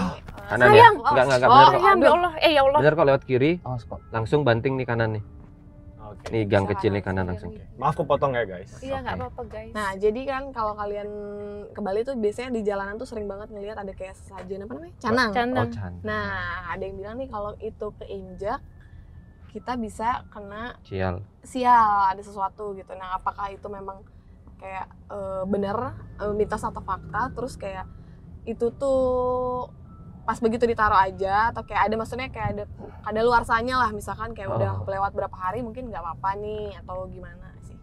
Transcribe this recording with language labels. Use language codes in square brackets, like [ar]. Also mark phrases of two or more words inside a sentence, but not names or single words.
[id] Kanan ya? sayang. Enggak Oh, bener kok. Ya Allah, ya Allah. Bener kok, lewat kiri, Awas kok. langsung banting nih kanan nih. Oke. Nih gang Bisa kecil nih kanan kanan langsung. sendiri. Maaf aku potong ya guys. Iya nggak Oke. apa-apa guys. Nah, jadi kan kalau kalian ke Bali tuh biasanya di jalanan tuh sering banget ngelihat ada kayak sesajen apa namanya? Canang. Oh, Canang. cantik. Nah, ada yang bilang nih kalau itu keinjak kita bisa kena Sial. sial, ada sesuatu gitu. Nah, apakah itu memang kayak bener mitos atau fakta? Terus kayak itu tuh pas begitu ditaruh aja atau kayak ada maksudnya kayak ada luarsanya lah, misalkan kayak udah lewat berapa hari mungkin nggak apa-apa nih atau gimana sih?